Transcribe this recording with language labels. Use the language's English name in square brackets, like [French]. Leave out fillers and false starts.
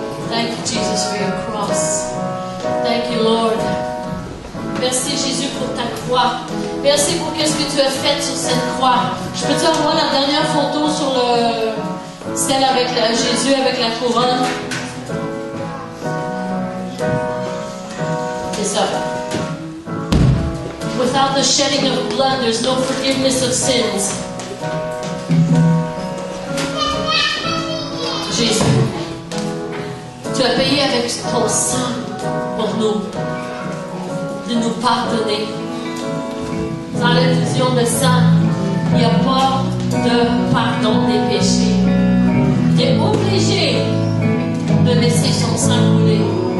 [English] Thank you, Jesus, for your cross. Thank you, Lord. [French] Merci, Jésus, pour ta croix. Merci pour ce que tu as fait sur cette croix. Je peux-tu avoir la dernière photo sur celle avec Jésus avec la couronne? C'est ça. [English] Without the shedding of blood, there's no forgiveness of sins. [French] Jésus, tu as payé avec ton sang pour nous, de nous pardonner. Sans l'infusion de sang, il n'y a pas de pardon des péchés. Tu es obligé de laisser son sang couler.